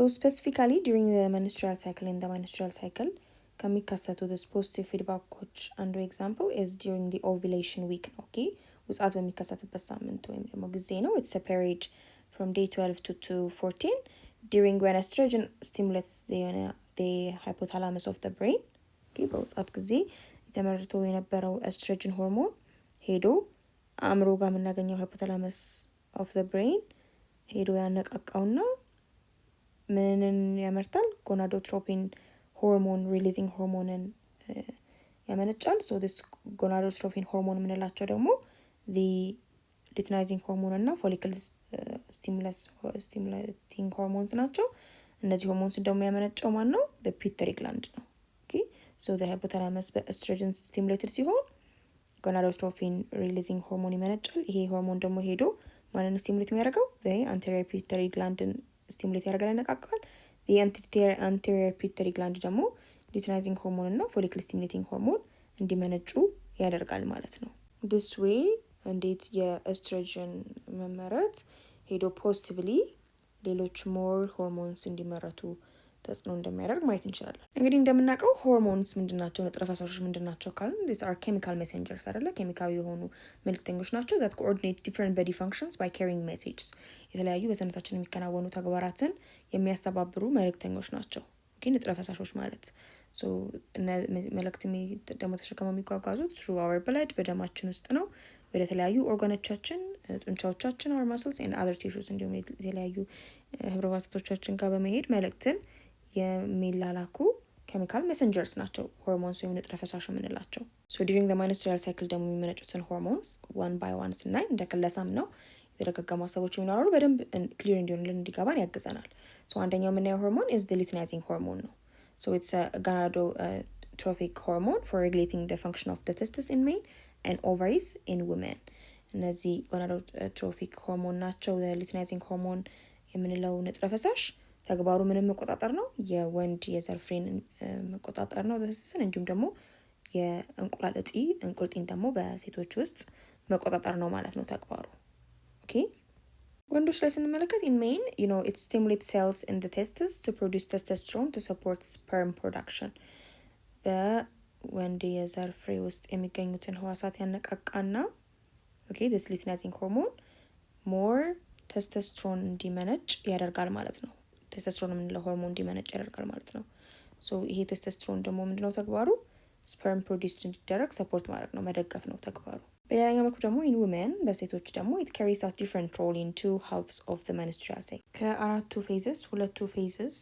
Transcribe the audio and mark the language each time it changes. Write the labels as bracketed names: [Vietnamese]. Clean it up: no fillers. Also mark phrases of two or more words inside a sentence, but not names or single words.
[English] specifically during the menstrual cycle ከሚከሰቱ this positive feedback-ዎች አንዱ example is during the ovulation [Amharic] week ነው። okay ውጻት በሚከሰትበት ሳምንት ወይም ደግሞ ጊዜ ነው። [English] it's a period from day 12 to 14 during when estrogen stimulates the hypothalamus of the brain። [Amharic] okay በውጻት ጊዜ የተመረቶ የነበረው ኤስትሮጅን ሆርሞን ሄዶ አእምሮ ጋር የምናገኘው [English] hypothalamus of the brain [Amharic] ሄዶ ያነቃቃውና ምንን ያመርታል? [English] gonadotropin hormone releasing hormone [Amharic] ያመነጫል። [English] so this gonadotropin hormone [Amharic] የምንላቸው ደግሞ [English] the luteinizing hormone [Amharic] እና [English] follicle stimulating hormones [Amharic] ናቸው። እነዚህ ሆርሞንስ ደግሞ ያመነጨው ማን ነው? [English] the pituitary gland [Amharic] ነው። [English] okay so the hypothalamus [Amharic] በኤስትሮጅን stimulated ሲሆን [English] gonadotropin releasing hormone [Amharic] ይመነጫል። ይሄ ሆርሞን ደግሞ ሄዶ ማንን ስቲሙሌት የሚያደርገው? [English] the anterior pituitary gland [Amharic] ስቲሙሌት ያደርጋል፣ ያነቃቃል። [English] the anterior pituitary gland [Amharic] ደግሞ [English] luteinizing hormone [Amharic] እና [English] follicle stimulating hormone [Amharic] እንዲመነጩ ያደርጋል ማለት ነው። [English] this way [Amharic] እንዴት የኤስትሮጅን መመረት ሄዶ ፖዚቲቭሊ ሌሎች [English] more hormones [Amharic] እንዲመረቱ ተጽዕኖ እንደሚያደርግ ማየት እንችላለን። እንግዲህ እንደምናውቀው ሆርሞንስ ምንድናቸው? ንጥረ ፈሳሾች ምንድናቸው ካልን [English] these are chemical messengers [Amharic] አይደለ? ኬሚካዊ የሆኑ መልእክተኞች ናቸው [English] that coordinate different body functions by carrying messages። [Amharic] የተለያዩ በሰውነታችን የሚከናወኑ ተግባራትን የሚያስተባብሩ መልእክተኞች ናቸው። ግን ንጥረ ፈሳሾች ማለት so መልእክት ደግሞ ተሸክመው የሚጓጓዙት [English] through our blood [Amharic] በደማችን ውስጥ ነው ወደ ተለያዩ ኦርጋኖቻችን ጡንቻዎቻችን [English] our muscles and other tissues [Amharic] እንዲሁም የተለያዩ ህብረ ህዋሳቶቻችን ጋር በመሄድ መልእክትን የሚላላኩ [English] chemical messengers [Amharic] ናቸው ሆርሞንስ ወይም ንጥረ ፈሳሽ የምንላቸው። [English] so during the menstrual cycle [Amharic] ደግሞ የሚመነጩትን ሆርሞንስ [English] one by one [Amharic] ስናይ እንደ ክለሳም ነው የተረጋጋሙ ሀሳቦች ይኖራሉ በደንብ ክሊር እንዲሆንልን እንዲገባን ያግዘናል። so አንደኛው የምናየው ሆርሞን [English] is the luteinizing hormone [Amharic] ነው። so [English] it's a gonadotrophic hormone for regulating the function of the testes in men and ovaries in women። [Amharic] እነዚህ gonadotrophic ሆርሞን ናቸው። [English] luteinizing hormone [Amharic] የምንለው ንጥረ ፈሳሽ ተግባሩ ምንም መቆጣጠር ነው የወንድ የዘር ፍሬን መቆጣጠር ነው ተስተስን እንዲሁም ደግሞ የእንቁላል እጢ እንቁልጢን ደግሞ በሴቶች ውስጥ መቆጣጠር ነው ማለት ነው ተግባሩ። ኦኬ ወንዶች ላይ ስንመለከት [English] in men it stimulates cells in the testes to produce testosterone to support sperm production። [Amharic] በወንድ የዘር ፍሬ ውስጥ የሚገኙትን ህዋሳት ያነቃቃና [English] this luteinizing hormone more testosterone [Amharic] እንዲመነጭ ያደርጋል ማለት ነው። ቴስቶስትሮን የምንለው ሆርሞን እንዲመነጭ ያደርጋል ማለት ነው። so ይሄ ቴስቶስትሮን ደግሞ ምንድነው ተግባሩ [English] sperm produce [Amharic] እንዲደረግ ሰፖርት ማድረግ ነው መደገፍ ነው ተግባሩ። በሌላኛው መልኩ ደግሞ [English] in women [Amharic] በሴቶች ደግሞ [English] it carries out different role in two halves of the menstrual cycle። [Amharic] ከአራቱ ፌዝስ ሁለቱ ፌዝስ